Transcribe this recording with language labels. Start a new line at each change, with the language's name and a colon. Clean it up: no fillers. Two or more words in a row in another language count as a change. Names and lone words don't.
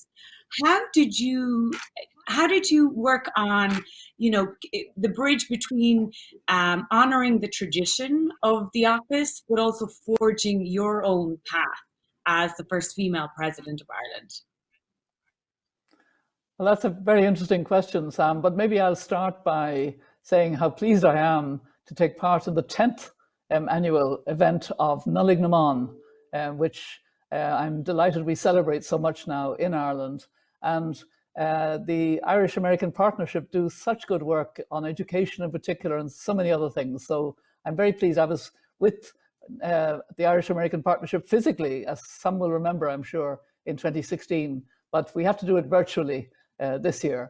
English: How did you work on, the bridge between honoring the tradition of the office, but also forging your own path as the first female president of Ireland? Well, that's a very interesting question, Sam, but maybe I'll start by saying how pleased I am to take part in the 10th annual event of Nollaig na mBan, which I'm delighted we celebrate so much now in Ireland. And the Irish-American Partnership do such good work on education in particular and so many other things. So I'm very pleased. I was with the Irish-American Partnership physically, as some will remember, I'm sure, in 2016, but we have to do it virtually this year.